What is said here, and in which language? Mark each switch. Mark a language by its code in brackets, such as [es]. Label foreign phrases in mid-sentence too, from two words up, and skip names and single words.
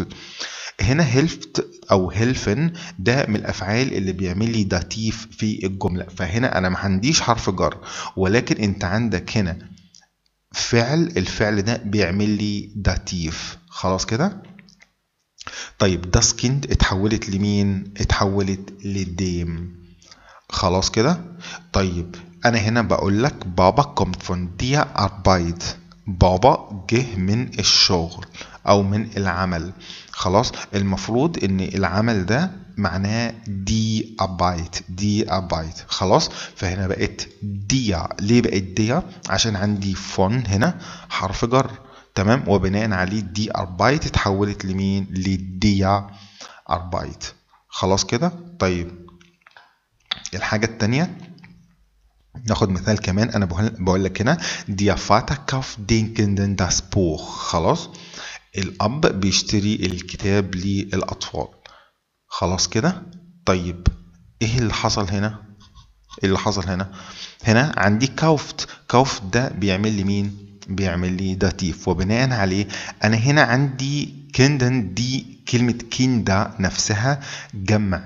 [ar] هنا هيلفت او هيلفن ده من الافعال اللي بيعمل لي داتيف في الجمله، فهنا انا ما عنديش حرف جر، ولكن انت عندك هنا فعل، الفعل ده بيعمل لي داتيف. خلاص كده؟ طيب، [de] das Kind [ar] اتحولت لمين؟ اتحولت لديم. خلاص كده؟ طيب، انا هنا بقول لك بابا [de] kommt von der Arbeit. [ar] بابا جه من الشغل او من العمل. خلاص، المفروض ان العمل ده معناه [de] die Arbeit, die Arbeit. [ar] خلاص، فهنا بقت ديا. ليه بقت ديا؟ عشان عندي فون هنا حرف جر. تمام، وبناء عليه [de] die Arbeit [ar] اتحولت لمين؟ لديا اربايت. خلاص كده؟ طيب، الحاجة التانية ناخد مثال كمان. [de] انا بقول لك هنا der Vater kauft den Kindern das Buch. [ar] خلاص، الاب بيشتري الكتاب للاطفال. خلاص كده؟ طيب، ايه اللي حصل هنا؟ ايه اللي حصل هنا؟ هنا عندي كاوفت. كاوفت ده بيعمل لي مين؟ بيعمل لي داتيف، وبناء عليه انا هنا عندي كندن، دي كلمة كيندا نفسها جمع.